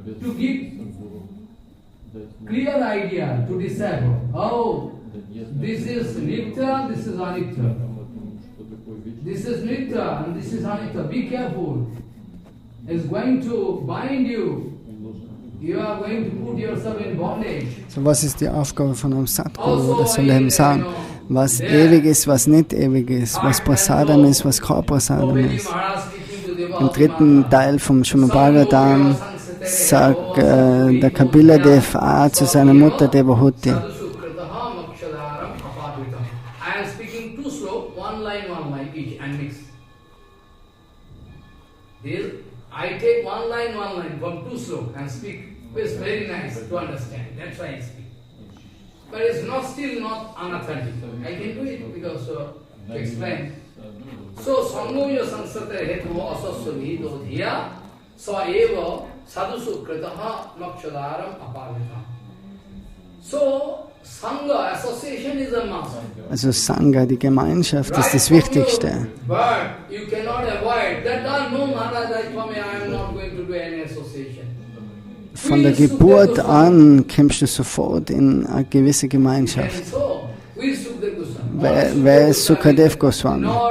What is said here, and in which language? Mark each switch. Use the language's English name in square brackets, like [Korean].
[English] To give clear idea to disciple. Oh, this is Nitya, this is Anitya. This is Nitya and this is Anitya. Be careful. It's going to bind you. You are going to put yourself in bondage. [German] So was ist die Aufgabe von einem Sadguru? Das soll er ihm sagen, was ewig ist, was nicht ewig ist, was Prasadam ist, was kein Prasadam ist. Im dritten Teil vom Srimad Bhagavatam sagt der Kapila Dev zu seiner Mutter Devahuti. [English] I am speaking two slope, one line each and mix. I take one line from two slope and speak. It's very nice to understand. That's why I speak. But it's not still not unauthentic. I can do it because to explain. [Sanskrit] So Sangoya Sansate Hetu Asasami Dodhiya Sa Eva Sadhusu Kritaha Makshadaram Apavita. [English] So Sangha, association is a must. [German] Also Sangha, die Gemeinschaft, ist das Wichtigste. [English] But you cannot avoid that. No, Maharaj, I am not going to do any association. [German] Von der Geburt an kommst du sofort in eine gewisse Gemeinschaft. Wer ist Sukadev Goswami?